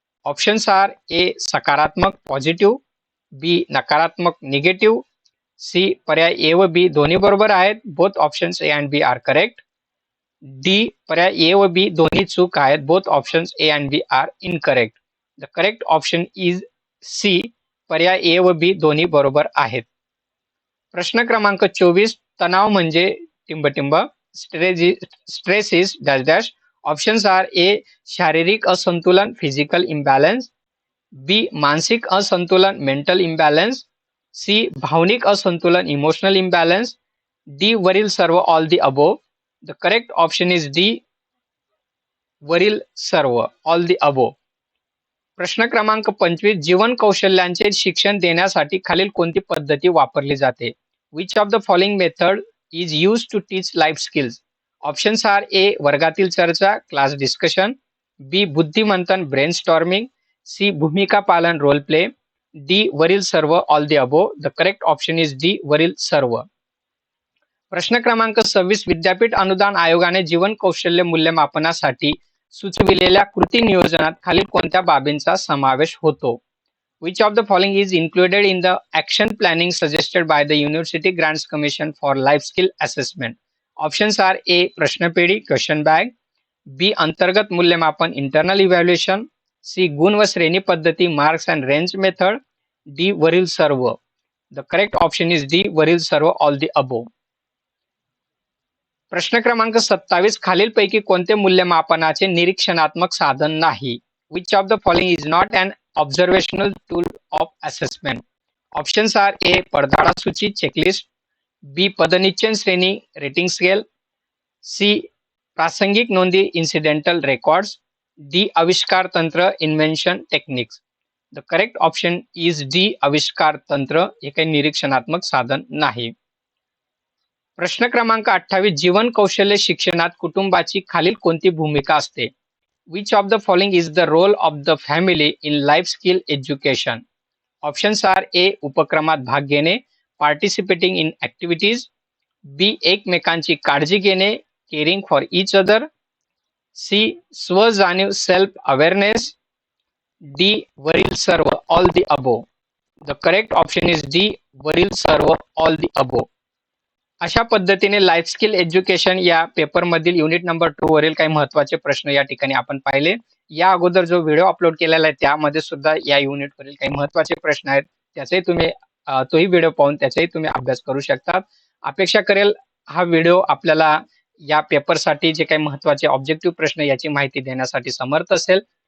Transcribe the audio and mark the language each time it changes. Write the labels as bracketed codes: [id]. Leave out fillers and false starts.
[en] options are A [mr] सकारात्मक [en] positive, B [mr] नकारात्मक [en] negative, C [mr] पर्याय ए व बी दोन्ही बरोबर आहेत [en] both options A and B are correct, D [mr] पर्याय ए व बी दोन्ही चूक आहेत [en] Both options A and B are incorrect. The correct option is C [mr] पर्याय ए व बी दोन्ही बरोबर आहेत. प्रश्न क्रमांक 24 तणाव म्हणजे टिंबटिंब. [en] stress is dash dash. Options are A. [mr] शारीरिक असंतुलन [en] physical imbalance, B. [mr] मानसिक असंतुलन [en] mental imbalance, C. [mr] भावनिक असंतुलन [en] emotional imbalance, D. [mr] वरील सर्व [en] all the above. The correct option is D. [mr] वरील सर्व [en] all the above. [mr] प्रश्न क्रमांक 25. जीवन कौशल्यांचे शिक्षण देण्यासाठी खालील कोणती पद्धती वापरली जाते? [en] Which of the following method is used to teach life skills? Options are A. [mr] वर्गातील चर्चा [en] Class discussion, B. [mr] बुद्धिमंथन [en] Brainstorming, C. [mr] भूमिका पालन [en] Role play, D. [mr] वरील सर्व [en] All the above. The correct option is D. वरील सर्व. [mr] प्रश्न क्रमांक 26. विद्यापीठ अनुदान आयोगाने जीवन कौशल्य मूल्यमापनासाठी सुचविलेल्या कृती नियोजनात खालील कोणत्या बाबींचा समावेश होतो? [en] Which of the following is included in the action planning suggested by the University Grants Commission for Life Skill Assessment? Options are A. [mr] प्रश्नपेढी [en] Question bag, B. [mr] अंतर्गत मूल्यमापन [en] Internal evaluation, C. [mr] गुण व श्रेणी पद्धती [en] Marks and range method, D. [mr] वरील सर्व. [en] The correct option is D. वरील सर्व all the above. [mr] प्रश्न क्रमांक 27. खालीलपैकी कोणते मूल्यमापनाचे निरीक्षणात्मक साधन नाही? [en] Which of the following is not an observational tool of assessment? Options are A. [mr] पडताळा सूची [en] Checklist, B. [mr] पदनिश्चय श्रेणी [en] Rating scale, C. [mr] प्रासंगिक नोंदी [en] Incidental records, D. [mr] आविष्कार तंत्र [en] Invention techniques. The correct option is D. [mr] आविष्कार तंत्र हे काही निरीक्षणात्मक साधन नाही. प्रश्न क्रमांक 28. जीवन कौशल्य शिक्षणात कुटुंबाची खालील कोणती भूमिका असते? [en] Which of the following is the role of the family in life skill education? Options are A. [mr] उपक्रमात भाग घेणे [en] participating in activities, B. [mr] एकमेकांची काळजी घेणे [en] caring for each other, C. [mr] स्वजाणीव [en] self awareness, D. [mr] वरील सर्व [en] all the above. The correct option is D. [mr] वरील सर्व [en] all the above. [mr] अशा पद्धतीने लाईफ स्किल एज्युकेशन या पेपर मधील युनिट नंबर 2 वरील काही महत्त्वाचे प्रश्न या ठिकाणी आपण पाहिले. या अगोदर जो व्हिडिओ अपलोड केलेला आहे त्यामध्ये सुद्धा या युनिट वरील काही महत्त्वाचे प्रश्न आहेत, त्याचाही तुम्ही तोही व्हिडिओ पाहून त्याचाही तुम्ही अभ्यास करू शकता. अपेक्षा करेल हा व्हिडिओ आपल्याला या पेपरसाठी जे काही महत्त्वाचे ऑब्जेक्टिव्ह प्रश्न याची माहिती देण्यासाठी समर्थ असेल.